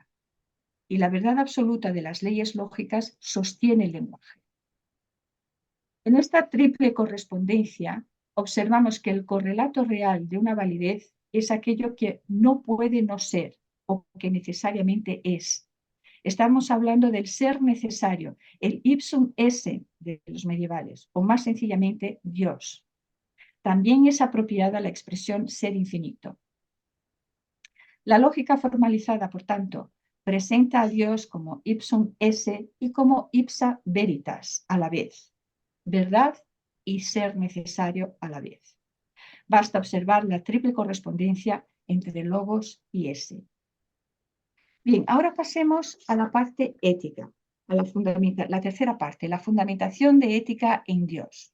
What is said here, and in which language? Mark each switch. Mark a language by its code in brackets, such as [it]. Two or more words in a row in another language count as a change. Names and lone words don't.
[es] Y la verdad absoluta de las leyes lógicas sostiene el lenguaje. En esta triple correspondencia, observamos que el correlato real de una validez es aquello que no puede no ser o que necesariamente es. Estamos hablando del ser necesario, el [la] ipsum esse [es] de los medievales, o más sencillamente Dios. También es apropiada la expresión ser infinito. La lógica formalizada, por tanto, presenta a Dios como [la] ipsum esse [es] y como [la] ipsa veritas [es] a la vez, verdad y ser necesario a la vez. Basta observar la triple correspondencia entre logos y esse. Bien, ahora pasemos a la parte ética, a la tercera parte, la fundamentación de ética en Dios.